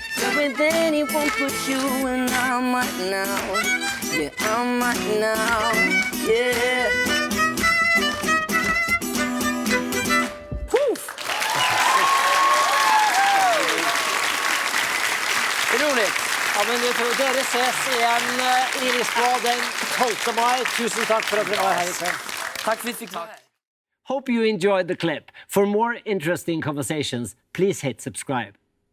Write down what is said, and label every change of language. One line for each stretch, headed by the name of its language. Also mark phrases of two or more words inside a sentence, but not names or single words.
English: Go with anyone but you. And I might know. Yeah, I might know. Yeah.
Swedish: Roligt.
Norwegian: Ja, men dere ses igjen i Lisboa den 12. mai. Tusen takk for at dere var her i kveld.
Swedish: Tack för att vi fick vara här.
English: Hope you enjoyed the clip. For more interesting conversations, please hit subscribe.